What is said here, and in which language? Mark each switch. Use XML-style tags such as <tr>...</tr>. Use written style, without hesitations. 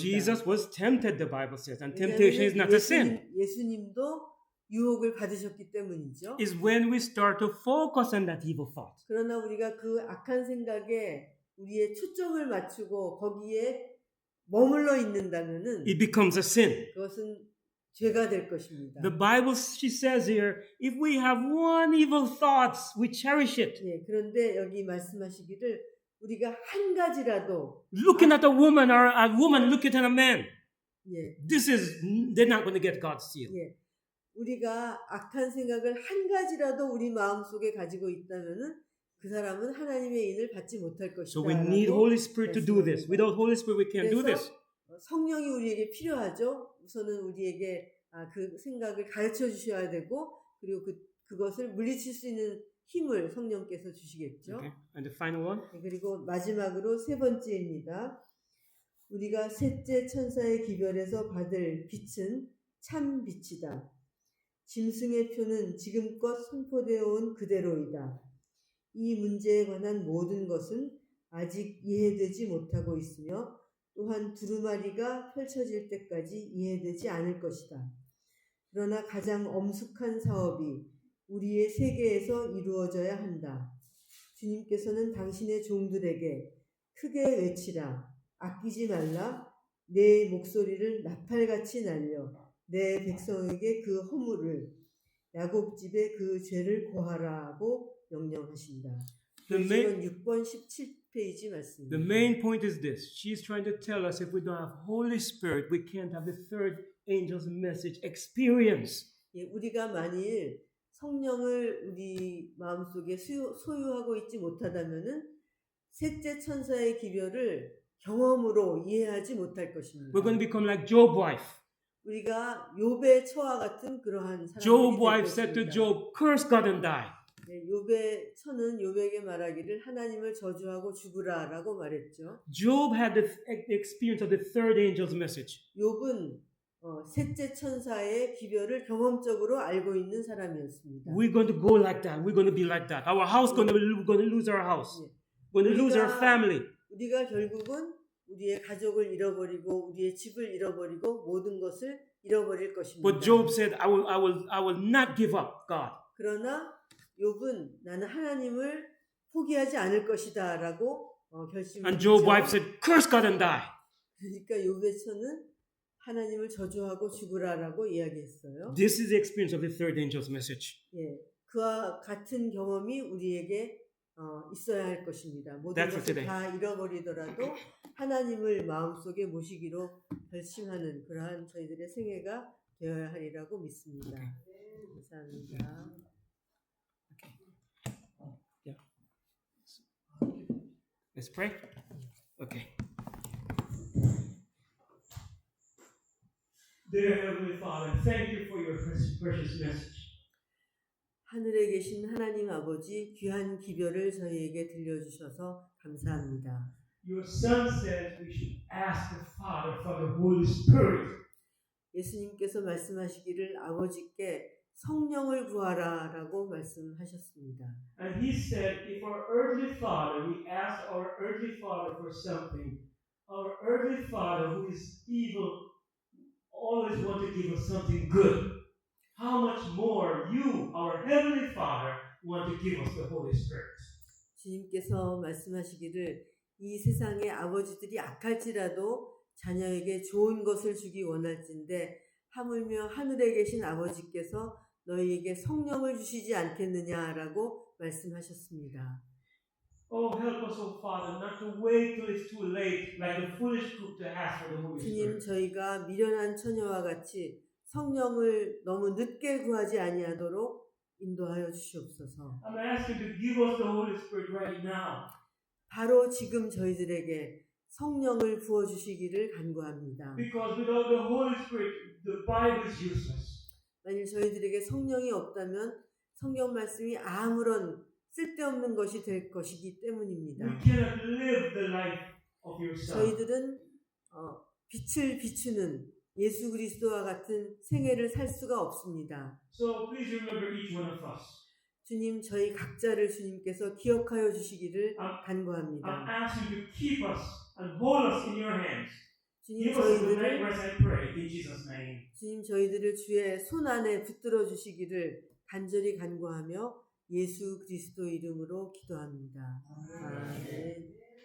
<en>Jesus was tempted, the Bible says, and temptation is not a sin.</en> <ko>예수님도 유혹을 받으셨기 때문이죠.</ko> <en>It's when we start to focus on that evil thought.</en> <ko>그러나 우리가 그 악한 생각에 우리의 초점을 맞추고 거기에 머물러 있는다면은</ko> <en>It becomes a sin.</en> <ko>그것은 죄가 될 것입니다.</ko> <en>The Bible, she says here, if we have one evil thought, we cherish it.</en> <ko>예, 그런데 여기 말씀하시기를 우리가 한 가지라도</ko> <en>Looking at a woman or a woman looking at a man,</en> <ko>예,</ko> <en>they're not going to get God's seal.</en> <ko>예, 우리가 악한 생각을 한 가지라도 우리 마음속에 가지고 있다면은 그 사람은 하나님의 인을 받지 못할 것이다.</ko> <en>So we need Holy Spirit to do this. Without Holy Spirit, we can't do this.</en> <ko>성령이 우리에게 필요하죠. 우선은 우리에게 그 생각을 가르쳐 주셔야 되고 그리고 그것을 물리칠 수 있는 힘을 성령께서 주시겠죠.</ko> <en>Okay. And the final one.</en> <ko>그리고 마지막으로 세 번째입니다. 우리가 셋째 천사의 기별에서 받을 빛은 참 빛이다. 짐승의 표는 지금껏 선포되어 온 그대로이다. 이 문제에 관한 모든 것은 아직 이해되지 못하고 있으며 또한 두루마리가 펼쳐질 때까지 이해되지 않을 것이다. 그러나 가장 엄숙한 사업이 우리의 세계에서 이루어져야 한다. 주님께서는 당신의 종들에게 크게 외치라. 아끼지 말라. 내 목소리를 나팔같이 날려 내 백성에게 그 허물을 야곱집에 그 죄를 고하라고 명령하신다. 요즘은 6번 17페이지 말씀입니다.</ko> <en>The main point is this. She's trying to tell us if we don't have Holy Spirit, we can't have the third angel's message experience.</en> <ko>예, 우리가 만일 성령을 우리 마음속에 소유하고 있지 못하다면은 셋째 천사의 기별을 경험으로 이해하지 못할 것입니다.</ko> <en>We're going to become like Job's wife.</en> <ko>우리가 욥의 처와 같은 그러한 사람들이</ko> <en>Job's</en> <ko>될</ko> <en>wife said to</en> <ko>것입니다.</ko> <en>Job, curse God and die.</en> <ko>네, 욥의 처는 욥에게 말하기를 하나님을 저주하고 죽으라라고 말했죠.</ko> <en>Job had the experience of the third angel's message.</en> <ko>욥은 셋째 천사의 기별을 경험적으로 알고 있는 사람이었습니다.</ko> <en>We're going to go like that. We're going to be like that. Our house we're going to lose our house. We're going to lose our family.</en> <ko>우리가 결국은 우리의 가족을 잃어버리고 우리의 집을 잃어버리고 모든 것을 잃어버릴 것입니다.</ko> <en>But Job said, I will not give up God.</en> <ko>그러나 욥은 나는 하나님을 포기하지 않을 것이다라고 결심했죠.</ko> <en>And Job's wife said, curse God and die.</en> <ko>그러니까 욥의 처는 하나님을 저주하고 죽으라라고 이야기했어요.</ko> <en>This is the experience of the third angel's message.</en> <ko>예, 그와 같은 경험이 우리에게 있어야 할 것입니다. 모든</ko> <en>That's for</en> <ko>것을</ko> <en>today.</en> <ko>다 잃어버리더라도 하나님을 마음속에 모시기로 결심하는 그러한 저희들의 생애가 되어야 하리라고 믿습니다. 감사합니다.</ko> <en>Let's pray. Okay. Dear Heavenly Father, thank you for your precious message.</en> <ko>하늘에 계신 하나님 아버지 귀한 기별을 저희에게 들려주셔서 감사합니다.</ko> <en>Your Son says we should ask the Father for the Holy Spirit.</en> <ko>예수님께서 말씀하시기를 아버지께 성령을 구하라라고 말씀하셨습니다.</ko> <en>And He said, if our earthly father, we ask our earthly father for something, our earthly father who is evil always want to give us something good. How much more you, our heavenly Father, want to give us the Holy Spirit?</en> <ko>주님께서 말씀하시기를 이 세상의 아버지들이 악할지라도 자녀에게 좋은 것을 주기 원할진데 하물며 하늘에 계신 아버지께서 너희에게 성령을 주시지 않겠느냐라고 말씀하셨습니다.</ko> <en>Oh, help us, oh Father, not to wait till it's too late, like the foolish group to ask for the Holy</en> <ko>주님,</ko> <en>Spirit.</en> <ko>저희가 미련한 처녀와 같이 성령을 너무 늦게 구하지 아니하도록 인도하여 주시옵소서.</ko> <en>I'm asking to give us the Holy Spirit right now.</en> <ko>바로 지금 저희들에게 성령을 부어 주시기를 간구합니다.</ko> <en>Because without the Holy Spirit, the Bible is useless.</en> <ko>만일 저희들에게 성령이 없다면 성경 말씀이 아무런 쓸데없는 것이 될 것이기 때문입니다.</ko> <en>You cannot live the life of your son.</en> <ko>저희들은 빛을 비추는 예수 그리스도와 같은 생애를 살 수가 없습니다.</ko> <en>So please remember each one of us.</en> <ko>주님, 저희 각자를 주님께서 기억하여 주시기를</ko> <en>I'm</en> <ko>간구합니다.</ko> <en>asking you to keep us and hold us in your hands.</en> <ko>주님,</ko> <en>Give us a good night rest, I pray, in Jesus' name.</en> <ko>주님, 저희들을 주의 손 안에 붙들어 주시기를 간절히 간구하며 예수 그리스도 이름으로 기도합니다. 아멘.</ko>